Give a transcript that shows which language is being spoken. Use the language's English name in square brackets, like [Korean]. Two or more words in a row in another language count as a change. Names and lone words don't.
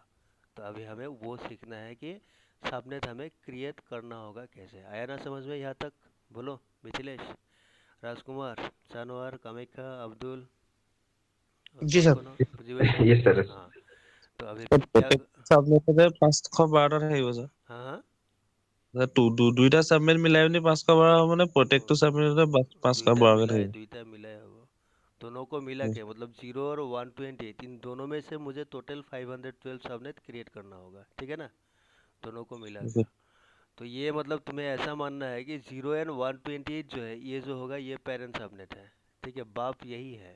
[Hindi] तो अभी हमें वो सीखना है कि सबनेट हमें क्रिएट करना होगा कैसे। आया ना समझ में यहाँ तक? बोलो मिथिलेश, राजकुमार, जानवर, कामाख्या, अब्दुल और जी कौन सर। कौन हो, बुझी [English] yes sir. [Hindi] हाँ। तो अभी क्या, [Assamese] প্ৰত্যেক চাবনেটতে 512 থাকিব ছাৰ। [Hindi] हाँ हाँ, [Assamese] দুইটা সাবনেট মিলাই পিনি 512 হ'ব মানে প্ৰত্যেকটো সাবনেটতে 512 কে থাকিব। [Hindi] दुईटा मिलाया होगा, दोनों को मिला के मतलब 0 और 128, इन दोनों में से मुझे टोटल 512 [English] subnet create [Hindi] करना होगा, ठीक है ना, दोनों को मिला के। तो ये मतलब तुम्हें ऐसा मानना है कि 0 एंड 128 जो है ये जो होगा ये [English] parent subnet [Hindi] है, ठीक है, बाप यही है।